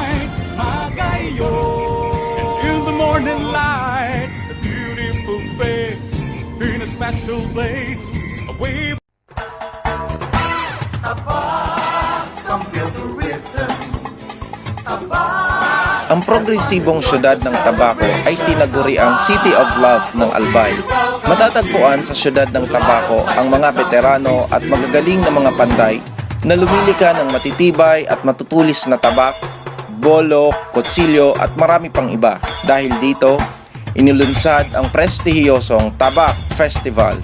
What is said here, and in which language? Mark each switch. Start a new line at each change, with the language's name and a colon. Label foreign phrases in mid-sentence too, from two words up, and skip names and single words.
English: Magayo, and in the morning light, a beautiful face in a special place. A wave.
Filipino: Ang progresibong syudad ng Tabaco ay tinaguri ang City of Love ng Albay. Matatagpuan sa syudad ng Tabaco ang mga veterano at magagaling na mga panday na lumilika ng matitibay at matutulis na tabak, bolo, kutsilyo at marami pang iba. Dahil dito, inilunsad ang prestihiyosong Tabak Festival.